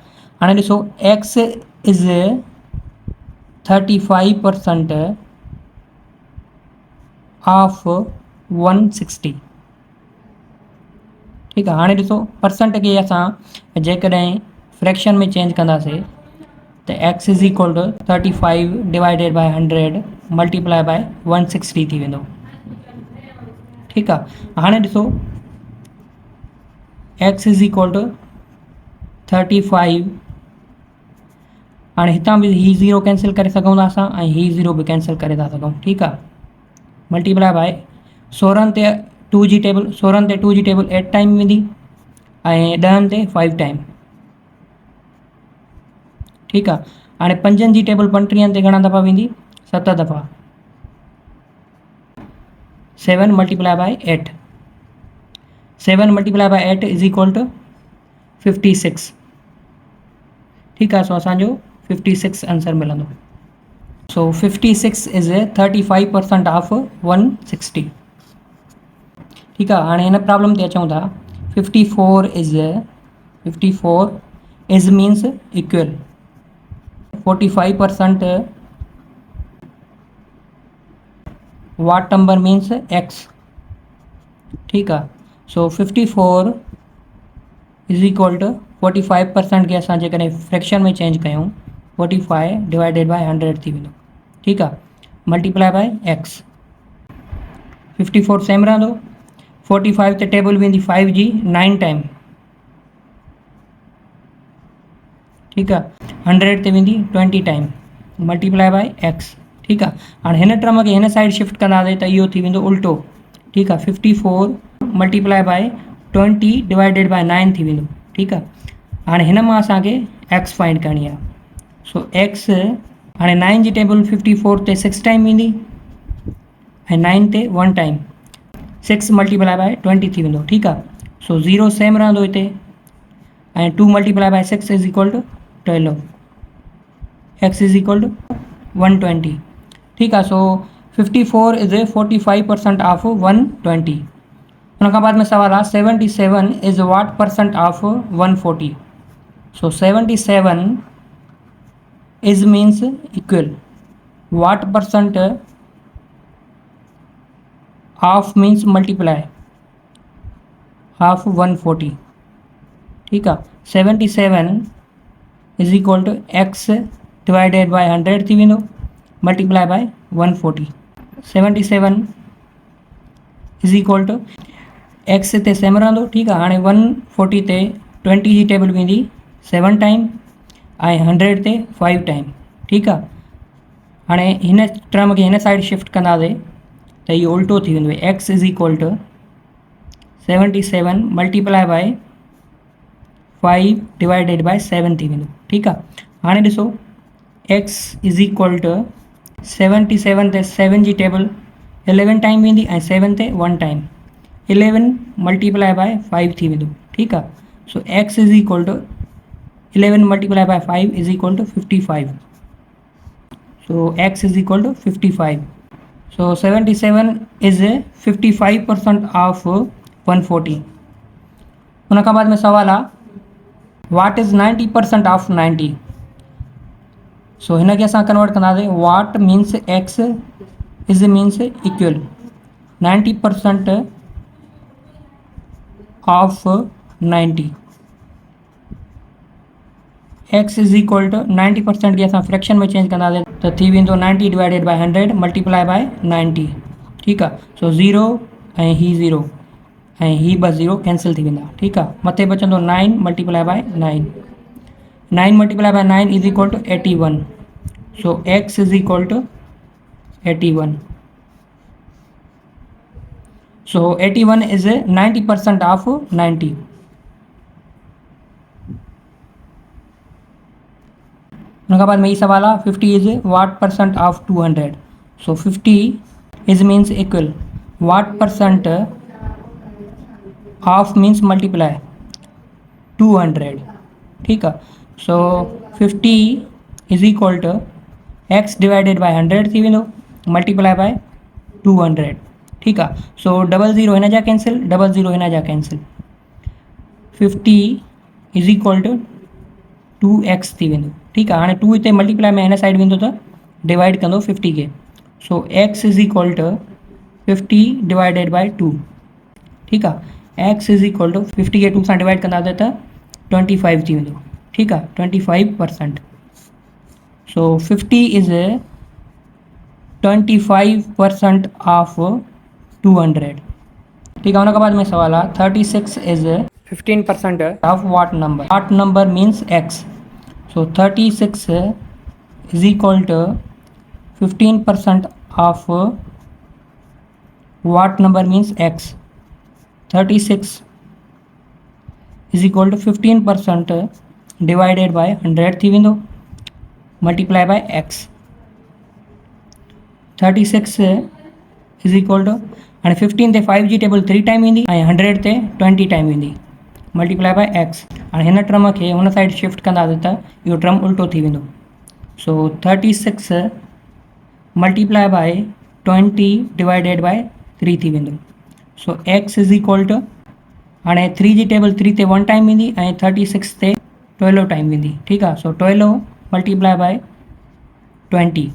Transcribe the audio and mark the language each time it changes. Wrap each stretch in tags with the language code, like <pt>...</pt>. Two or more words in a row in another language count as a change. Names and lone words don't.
<sd>हाणे ॾिसो,</sd> <en>x is 35% of 160.</en> <sd>ठीकु आहे। हाणे ॾिसो, परसेंट खे असां जेकॾहिं फ्रैक्शन में चेंज कंदासीं त</sd> <en>x is equal to 35 divided by 100 multiply by 160</en> <sd>थी वेंदो। ठीकु आहे। हाणे ॾिसो,</sd> <en>x is equal to 35.</en> <sd>हाणे हितां बि ही ज़ीरो कैंसिल करे सघूं था असां ऐं ही ज़ीरो बि कैंसिल करे था सघूं। ठीकु आहे।</sd> <en>multiply by 16</en> <sd>ते 2 जी टेबल 16 ते 2 जी टेबल 8 टाइम वेंदी ऐं 10 ते 5 टाइम। ठीकु आहे। हाणे 5 जी टेबल 35 ते घणा दफ़ा वेंदी, 7 दफ़ा।</sd> <en>7 multiply by 8, 7 multiply by 8 is equal to 56.</en> <sd>ठीकु आहे। सो असांजो 56 आंसर मिलंदो।</sd> <en>so 56 is 35% of 160.</en> <sd>ठीकु आहे। हाणे हिन प्रॉब्लम ते अचूं था।</sd> <en>54 is means equal 45% what number means x.</en> <sd>ठीकु आहे। सो</sd> <en>54 is equal to 45%</en> <sd>खे असां जेकॾहिं फ्रैक्शन में चेंज कयूं</sd> <en>45 divided by 100</en> <sd>थी वेंदो। ठीकु आहे।</sd> <en>multiply by x. 54 same रहंदो।</en> <sd>45 ते टेबल वेंदी 5 जी 9 टाइम। ठीकु आहे। 100 ते वेंदी 20 टाइम</sd> <en>multiply by x.</en> <sd>ठीकु आहे। हाणे हिन टर्म खे हिन साइड शिफ्ट कंदासीं त इहो थी वेंदो उल्टो। ठीकु आहे।</sd> <en>54 multiply by 20 divided by 9</en> <sd>थी वेंदो। ठीकु आहे। हाणे हिन मां असांखे एक्स फाइंड करणी आहे। सो एक्स, हाणे 9 जी टेबल 54 ते 6 टाइम वेंदी ऐं 9 ते 1 टाइम।</sd> <en>6 multiply by 20</en> <sd>थी वेंदो। ठीकु आहे। सो ज़ीरो सेम रहंदो हिते ऐं</sd> <en>2 multiply by 6 is equal to 12. x is equal to 120.</en> <sd>ठीकु आहे।</sd> <en>so 54 is 45% of 120.</en> <sd>उन खां बाद में सवाल आहे</sd> <en>77 is what percent of 140. so 77 is means equal what percent of means multiply of 140.</en> <sd>ठीकु आहे।</sd> <en>77 is equal to x divided by 100</en> <sd>थी वेंदो</sd> <en>multiply by 140. 77 is equal to x</en> <sd>ते सेम रहंदो। ठीकु आहे। हाणे 140 ते 20 जी टेबल वेंदी 7 टाइम ऐं 100 ते 5 टाइम। ठीकु आहे। हाणे हिन टर्म खे हिन साइड शिफ्ट कंदासीं त इहो उल्टो थी वेंदो।</sd> <en>x is equal to 77 multiply by 5 divided by 7</en> <sd>थी वेंदो। ठीकु आहे। हाणे ॾिसो,</sd> <en>x is equal to 77</en> <sd>ते 7 जी टेबल 11 टाइम वेंदी ऐं 7 ते 1 टाइम।</sd> <en>11 multiply by 5</en> <sd>थी वेंदो। ठीकु आहे।</sd> <en>so x is equal to 11 multiply by 5 is equal to 55. So x is equal to 55. So 77 is 55% of 140.</en> <sd>उन खां बाद में सवाल आहे</sd> <en>what is 90% of 90.</en> <sd>सो हिन खे असां कन्वर्ट कंदासीं.</sd> <en>what means x is means equal 90% of 90. x is equal to 90%</en> <sd>खे असां फ्रैक्शन में चेंज कंदासीं त थी वेंदो</sd> <en>90 divided by 100 multiply by 90.</en> <sd>ठीकु आहे. सो 0 ऐं ही 0 ऐं ही ॿ 0 कैंसिल थी वेंदा. ठीकु आहे. मथे बचंदो</sd> <en>9 multiply by 9. 9 multiply by 9 is equal to 81. so x is equal to 81. So 81 is 90% of 90.</en> <hi>उनके बाद में ये सवाल है</hi> <en>50 is what percent of 200. So 50 is means equal what percent of means multiply 200.</en> <hi>ठीक है.</hi> <en>So 50 is equal to x divided by 100</en> <sd>थी वेंदो</sd> <en>multiply by 200.</en> <hi>ठीक है.</hi> <sd>सो 00 हिन जा कैंसिल 00 हिन जा कैंसिल.</sd> <en>50 is equal to 2x</en> <sd>थी वेंदो. ठीकु आहे. हाणे 2 हिते मल्टीप्लाई में हिन साइड वेंदो त डिवाइड कंदो 50 खे.</sd> <en>so x is equal to 50 divided by 2.</en> <sd>ठीकु आहे.</sd> <en>x is equal to 50</en> <sd>खे 2 सां डिवाइड कंदासीं त 25 थी वेंदो. ठीकु आहे. 25%.</sd> <en>so 50 is 25% of 200.</en> <hi>ठीक है. उनके बाद में सवाल है</hi> <en>36 is 15% of what number. what number means x. so 36 is equal to 15% of what number means x. 36 is equal to 15% divided by 100</en> <sd>थी वेंदो</sd> <en>multiply by x. 36 is equal to</en> <sd>हाणे 15 ते 5 जी टेबल 3 टाइम ईंदी ऐं 100 ते 20 टाइम ईंदी</sd> <en>multiply by x.</en> <sd>हाणे हिन टर्म खे हुन साइड शिफ्ट कंदासीं त इहो टर्म उल्टो थी वेंदो.</sd> <en>so 36 multiply by 20 divided by 3</en> <sd>थी वेंदो.</sd> <en>so x is equal to</en> <sd>हाणे 3 जी टेबल 3 ते 1 टाइम ईंदी ऐं 36 ते 12 टाइम ईंदी. ठीकु आहे.</sd> <en>so 12 multiply by 20.</en>